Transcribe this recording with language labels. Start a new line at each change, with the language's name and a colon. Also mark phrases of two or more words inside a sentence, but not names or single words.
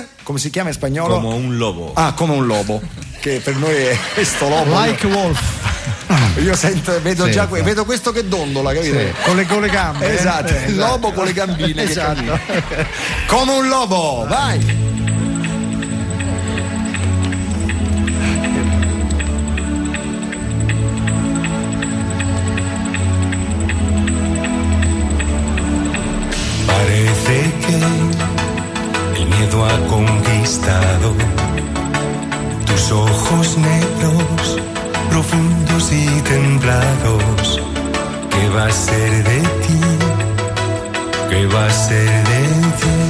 Italian: Come si chiama in spagnolo? Come un lobo. Ah, come un lobo. Che per noi è sto lobo.
English: Like wolf.
Italian: Io vedo già vedo questo che dondola, capito? Sì, con le gambe. Esatto, il lobo con le gambine. Esatto. Come un lobo, vai!
Spanish: Parece que el miedo ha conquistado tus ojos negros, profundos y templados. ¿Qué va a ser de ti? ¿Qué va a ser de ti?